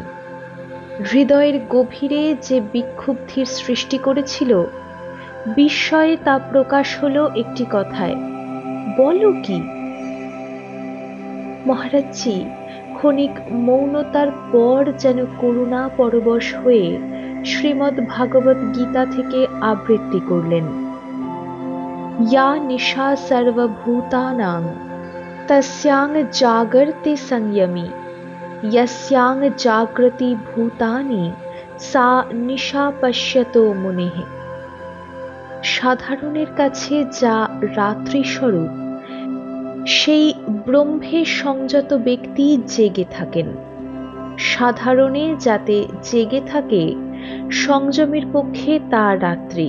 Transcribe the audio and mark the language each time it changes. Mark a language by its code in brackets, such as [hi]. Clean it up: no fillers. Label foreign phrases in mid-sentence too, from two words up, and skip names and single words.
[bn] হৃদয়ের গভীরে যে বিক্ষুব্ধির সৃষ্টি করেছিল, বিস্ময়ে তা প্রকাশ হলো একটি কথায়, বলো কি? মহারাজজি ক্ষণিক মৌনতার পর যেন করুণা পরবশ হয়ে শ্রীমদ্ ভাগবত গীতা থেকে আবৃত্তি করলেন। [sa] या निशा सर्वभूतानां तस्यां जागर्ति संयमी यस्यां जागृति भूतानि सा निशा पश्यतो मुनिः। [bn] সাধারণের কাছে যা রাত্রি স্বরূপ, সেই ব্রহ্মে সংযত ব্যক্তি জেগে থাকেন। সাধারণে যাতে জেগে থাকে, সংযমের পক্ষে তা রাত্রি।